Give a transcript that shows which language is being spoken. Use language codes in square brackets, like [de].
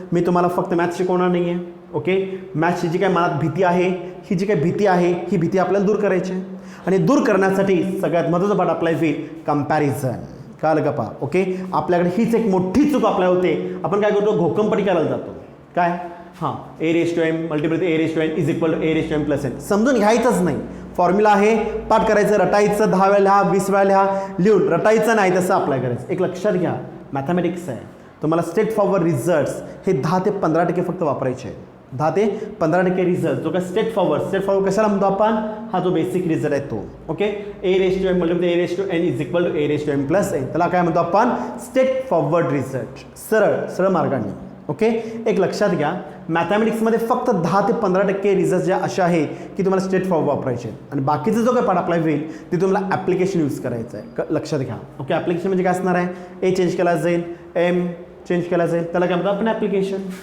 [mr] मी तुम्हाला फक्त मॅथ्स शिकवणार नाही आहे. ओके, मॅथ्सची जी काय मनात भीती आहे ही जी काही भीती आहे ही भीती आपल्याला दूर करायची आहे आणि दूर करण्यासाठी सगळ्यात महत्त्वाचा पाठ अप्लाय होईल कंपॅरिझन. कळलं का पहा. ओके, आपल्याकडे हीच एक मोठी चूक अप्लाय होते. आपण काय करतो घोकंपट्टी करायला जातो. [en] काय हां a raise to m multiply a raise to n is equal to a raise to m plus n. [mr] समजून घ्यायचंच नाही. फॉर्म्युला आहे पाठ करायचं, रटायचं, 10 वेळा लिहा 20 वेळा लिहा, लिहून रटायचं नाही तसं अप्लाय करायचं. एक लक्षात घ्या मॅथमॅटिक्स आहे तुम्हाला स्ट्रेट फॉरवर्ड रिझल्ट्स हे 10 ते 15% फक्त वापरायचे आहेत. 10 ते 15% रिझल्ट जो काय स्ट्रेट फॉरवर्ड कशाला म्हणतो आपण, हा जो बेसिक रिझल्ट आहे तो. [en] Okay, a raise to m multiply a raise to n is equal to a raise to m plus n. [mr] त्याला काय म्हणतो आपण स्ट्रेट फॉरवर्ड रिझल्ट, सरळ मार्गाने. ओके, एक लक्षात घ्या मॅथमॅटिक्समध्ये फक्त 10 ते 15% रिझल्ट ज्या अशा आहेत की तुम्हाला स्ट्रेट फॉरवर्ड वापरायचे आहेत आणि बाकीचं जो काही पाठ अप्लाय होईल ते तुम्हाला ॲप्लिकेशन यूज करायचं आहे. लक्षात घ्या. ओके, ॲप्लिकेशन म्हणजे काय असणार आहे, ए चेंज केला जाईल, एम चेंज केला जाईल, त्याला काय म्हणतो आपण ॲप्लिकेशन.